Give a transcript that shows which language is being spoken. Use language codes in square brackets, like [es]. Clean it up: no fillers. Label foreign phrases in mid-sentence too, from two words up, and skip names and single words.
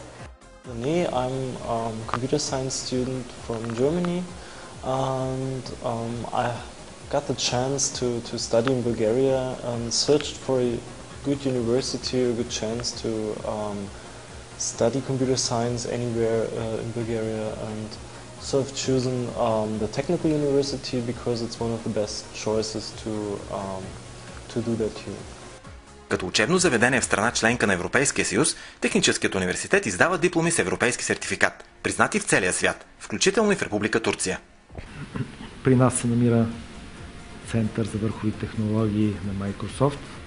[en] I'm a computer science student from Germany, and I got the chance to study in Bulgaria and searched for a good university, a good chance to study computer science anywhere in Bulgaria, and so I've chosen the Technical University because it's one of the best choices to do that here. [bg] Като учебно заведение в страна членка на Европейския съюз, Техническият университет издава дипломи с европейски сертификат, признати в целия свят, включително и в Република Турция. При нас се намира Център за върхови технологии на Microsoft.